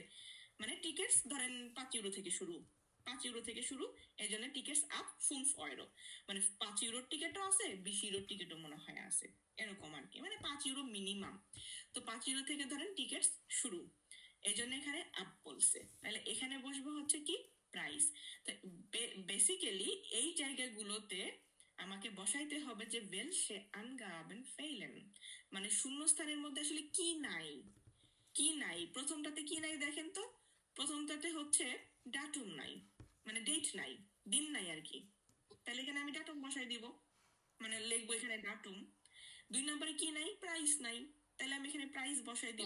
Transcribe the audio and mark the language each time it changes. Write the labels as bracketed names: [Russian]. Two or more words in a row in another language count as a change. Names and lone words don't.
[Bangla] মানে টিকিটস ধরেন 5 ইউরো থেকে শুরু, 5 ইউরো থেকে শুরু, এই জন্য টিকিটস আপ 5 ইউরো, মানে 5 ইউরোর টিকিটও আছে, 20 ইউরোর টিকিটও মনে হয় আছে, এরকম আর কি, মানে 5 ইউরো মিনিমাম। তো 5 ইউরো থেকে ধরেন টিকিটস শুরু, এই জন্য এখানে আপ বলছে, তাহলে এখানে বসবে হচ্ছে কি প্রাইস। তো বেসিক্যালি এই জায়গাগুলোতে আমাকে বসাইতে হবে যে [German] welche Angaben fehlen, [Bangla] মানে শূন্যস্থানের মধ্যে আসলে কি নাই, কি নাই। প্রথমটাতে কি নাই দেখেন তো, প্রথমটাতে হচ্ছে ডাটুম নাই, মানে ডেট নাই, দিন নাই আর কি। তাহলে এখানে আমি ডাটুম বসাই দিব, মানে লিখবো এখানে ডাটুম। 2 নম্বরে কি নাই, প্রাইস নাই, তাহলে আমি এখানে প্রাইস বসাই দিব।